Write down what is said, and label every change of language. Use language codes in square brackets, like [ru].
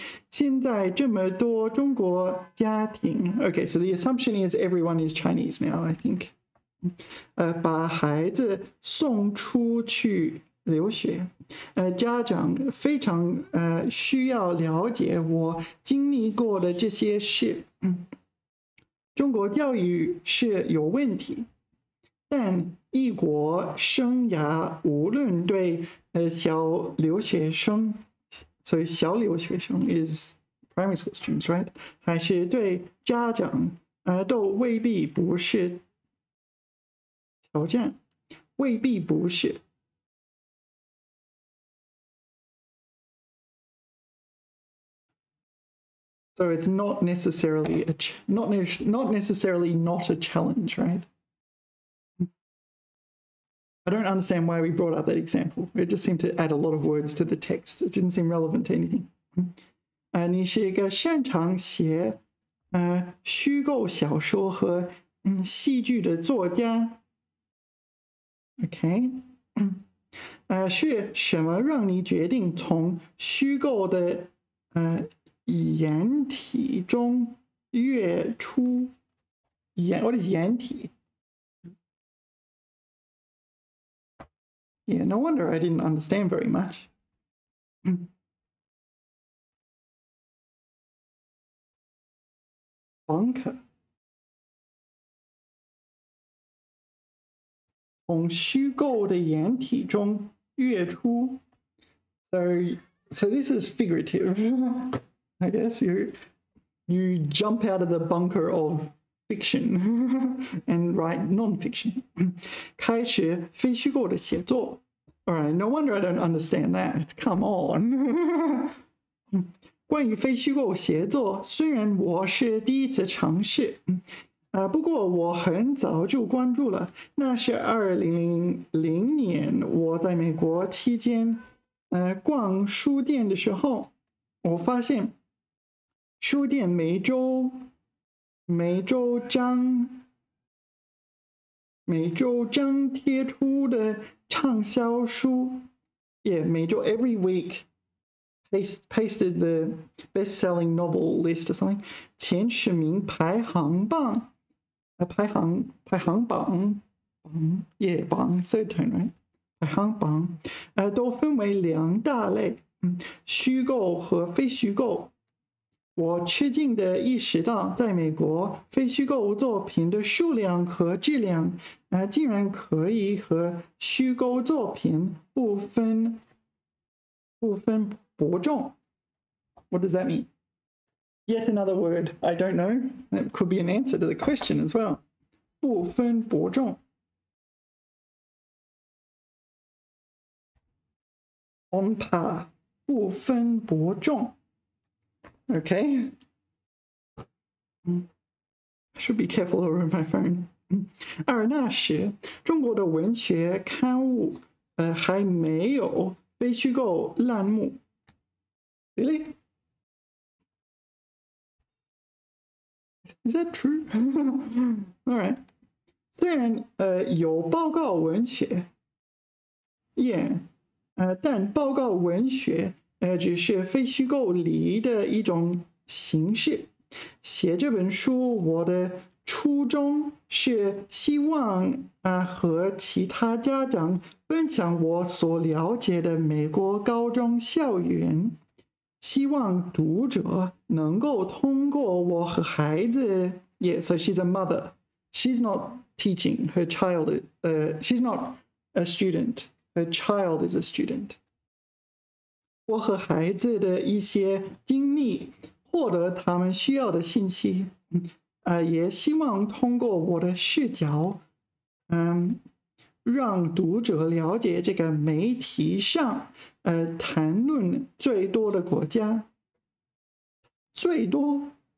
[zh] 现在这么多中国家庭 [en] Okay, so the assumption is everyone is Chinese now, I think. [zh] 把孩子送出去留学，家长非常需要了解我经历过的这些事。中国教育是有问题，但异国生涯无论对小留学生 [en] So 小留学生 is primary school students, right? [zh] 还是对家长都未必不是挑战，未必不是。 [en] So it's not necessarily not necessarily not a challenge, right? I don't understand why we brought up that example. It just seemed to add a lot of words to the text. It didn't seem relevant to anything. [zh] 你是一个擅长写虚构小说和戏剧的作家。 [en] Okay. [zh] 是什么让你决定从虚构的掩体中跃出？ [en] What is 掩体？Yeah, no wonder I didn't understand very much. Bunker. [zh] 从虚构的掩体中跃出。 [en] So this is figurative. I guess you jump out of the bunker of fiction and write non-fiction. [zh] 开始非虚构的写作。 [en] All right, no wonder I don't understand that. Come on. [zh] 关于非虚构写作，虽然我是第一次尝试，不过我很早就关注了。那是2000年，我在美国期间，逛书店的时候，我发现书店每周张每周张贴出的畅销书。 [en] Yeah, 每周 every week pasted the best-selling novel list or something. [zh] 前10名排行榜，排行榜， [en] yeah, 榜 third tone, right? [zh] 排行榜，都分为2大类，虚构和非虚构。我吃惊地意识到，在美国，非虚构作品的数量和质量，竟然可以和虚构作品不分伯仲。 [en] What does that mean? Yet another word I don't know. That could be an answer to the question as well. [zh] 不分伯仲。 [en] On par. 不分伯仲。Okay. I should be careful over my phone. [zh] 那时，中国的文学刊物还没有非虚构栏目。 [en] Really? Is that true? All right. [zh] 虽然有报告文学 ，yeah，但报告文学只是非虚构里的一种形式。写这本书，我的初衷是希望和其他家长分享我所了解的美国高中校园，希望读者能够通过我和孩子 ， [en] yeah, so she's a mother. She's not teaching her child. She's not a student. Her child is a student. [zh] 我和孩子的一些经历，获得他们需要的信息，也希望通过我的视角，让读者了解这个媒体上，谈论最多的国家，最多。